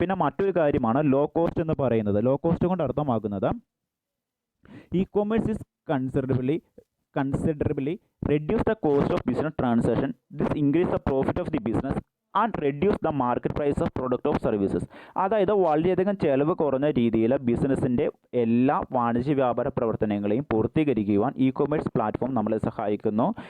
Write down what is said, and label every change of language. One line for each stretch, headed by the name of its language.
Malayalam: പിന്നെ മറ്റൊരു കാര്യമാണ് ലോ കോസ്റ്റ് എന്ന് പറയുന്നത്.
English: low cost
Malayalam: കൊണ്ട് അർത്ഥമാക്കുന്നത്
English: Commerce is considerably reduce the cost of business transaction. This increase the profit of the business and reduce the market price of product or services.
Malayalam: അതായത് വളരെയധികം ചെലവ് കുറഞ്ഞ രീതിയിൽ ബിസിനസ്സിൻ്റെ എല്ലാ വാണിജ്യ വ്യാപാര പ്രവർത്തനങ്ങളെയും പൂർത്തീകരിക്കുവാൻ കൊമേഴ്സ് പ്ലാറ്റ്ഫോം നമ്മളെ സഹായിക്കുന്നു.